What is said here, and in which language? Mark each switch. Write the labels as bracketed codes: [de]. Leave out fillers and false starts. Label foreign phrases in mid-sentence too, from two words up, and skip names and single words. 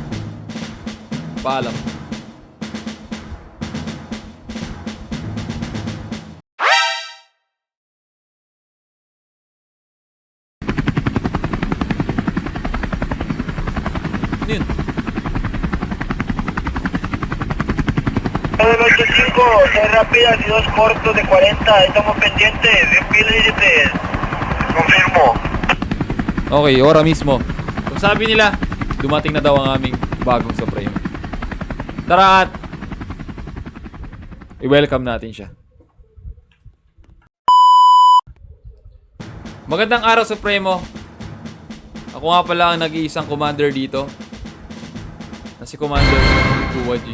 [tl] Paalam. Ano yun? [es] 985, 6 rápidas y 2 cortos de 40. Estamos pendientes de un billete. Confirmo. [tl] Okay, ora mismo. Kung sabi nila, dumating na daw ang aming bagong Supremo. Tara at i-welcome natin siya. Magandang araw, Supremo. Ako nga pala ang nag-iisang commander dito na si Commander Uwa G.